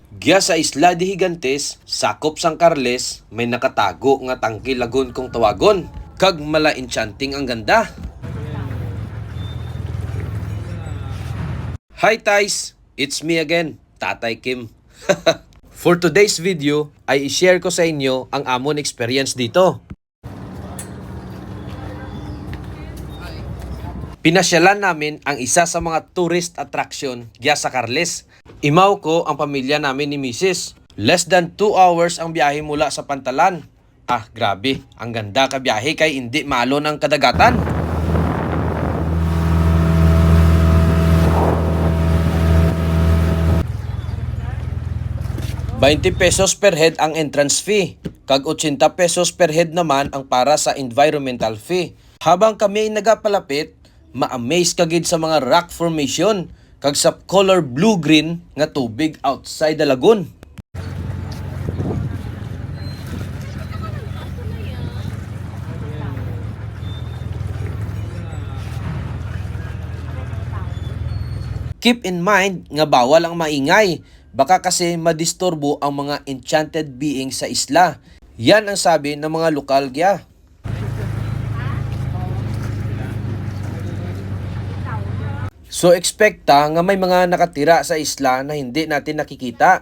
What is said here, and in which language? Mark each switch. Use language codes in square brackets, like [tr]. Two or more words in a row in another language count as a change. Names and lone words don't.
[hil] Giya sa Isla de Gigantes, sakop sang Carles, may nakatago nga tangke lagon kong tawagon. Kag mala enchanting ang ganda. [en] Hi Tais! It's me again, [hil] Tatay Kim. [en] For today's video, [hil] ay i-share ko sa inyo ang amon experience dito. [tl] Pinasyalan namin ang isa sa mga [en] tourist attraction [tl] giya sa Carles. Imaw ko ang pamilya namin ni Mrs. [en] Less than 2 hours [tl] ang biyahe mula sa Pantalan. [hil] Grabe, ang ganda ka biyahe kay hindi maalon ang kadagatan. ₱20 [en] per head [hil] ang [en] entrance fee, [hil] kag ₱80 [en] per head [hil] naman ang para sa [en] environmental fee. [hil] Habang kami ay nagapalapit, ma-amaze kagid sa mga [en] rock formation, [hil] kag sa color blue-green nga tubig [en] outside the lagoon. Keep in mind [hil] nga bawal ang maingay, baka kasi madisturbo ang mga [en] enchanted beings [hil] sa isla. [tl] Yan ang sabi ng mga lokal giya. So expecta nga may mga nakatira sa isla na hindi natin nakikita.